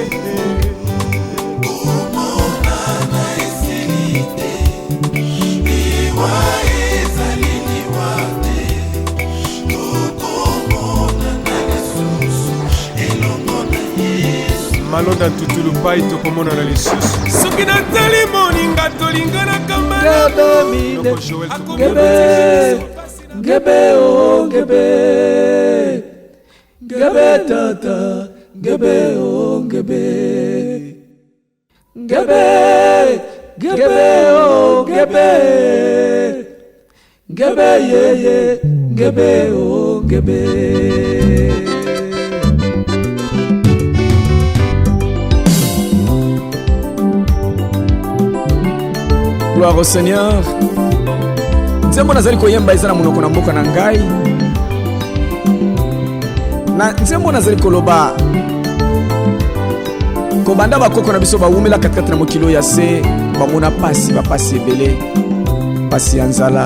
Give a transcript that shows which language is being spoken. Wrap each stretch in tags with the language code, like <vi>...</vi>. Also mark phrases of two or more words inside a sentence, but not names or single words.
<ln>malonda tutulu pai tokomona na lisusu soki natali moninga tolinganaka Gebe o gebe Gebe tata Gebe o gebe Gebe Gebe o gebe Gebe ye Gebe o gebe</ln> <fr>Gloire au Seigneur.</fr> <ln>Nzembo nazali koyemba eza na monoko na mboka na ngai. Na nzembo nazali koloba kobanda bakoko na biso bawumela katikati na mokilo ya se bamona pasi bapasi ebele pasi ya nzala</ln>